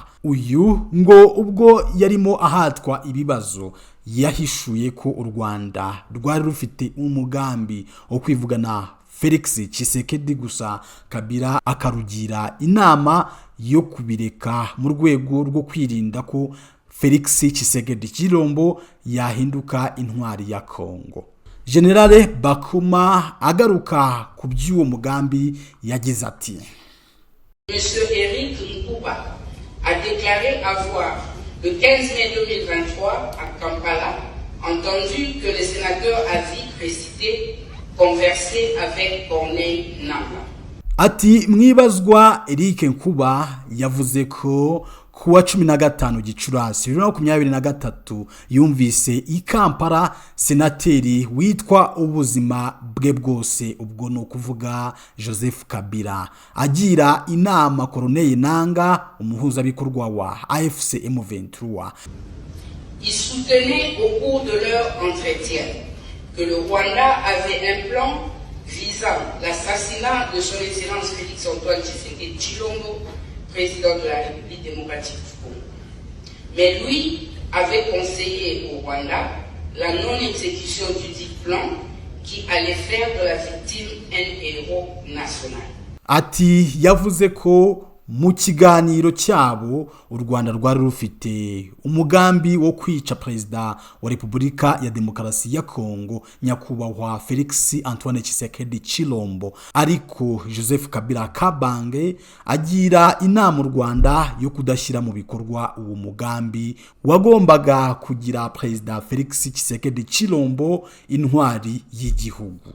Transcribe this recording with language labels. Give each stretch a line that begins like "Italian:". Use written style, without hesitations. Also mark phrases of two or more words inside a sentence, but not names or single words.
Kinyarwanda: Uyu ngo ubwo yarimo ahatwa ibibazo yahishuye ko u Rwanda rwari rufite umugambi wo kwivugana Felix Tshisekedi, gusa Kabila akarugira inama yo kubireka mu rwego rwo kwirinda ko Felix Tshisekedi Tshilombo yahinduka intwari ya Kongo. General Bakuma agaruka ku by'uwo mugambi yagize ati:
French: Monsieur Eric Nkuba a déclaré avoir le 15 mai 2023 à Kampala entendu que le sénateur Avi Précité conversait avec Corneille Nangaa.
Kinyarwanda: Ati mwibazwa Eric Nkuba yavuze ko kuwa 15 Gicurasi 2023 yumvise i Kampala senateri witwa ubuzima bwe bwose, ubwo no kuvuga Joseph Kabila, agira inama Corneille Nangaa, umuhuzabikorwa wa AFC M23.
French: Ils soutenaient au cours de leur entretien que le Rwanda avait un plan visant l'assassinat de son Excellence Félix-Antoine Tshisekedi Tshilombo, président de la République démocratique du Congo. Mais lui avait conseillé au Rwanda la non-exécution du dit plan qui allait faire de la victime un héros national.
Kinyarwanda: Ati yavuze ko mu kiganiro cyabo u Rwanda rwari rufite umugambi wo kwica Perezida wa Repubulika ya Demokarasi ya Kongo nyakubahwa Felix Antoine Tshisekedi Tshilombo, ariko Joseph Kabila Kabange agira inama u Rwanda yo kudashyira mu bikorwa uwo mugambi wagombaga kugira Perezida Felix Tshisekedi Tshilombo intwari y'igihugu.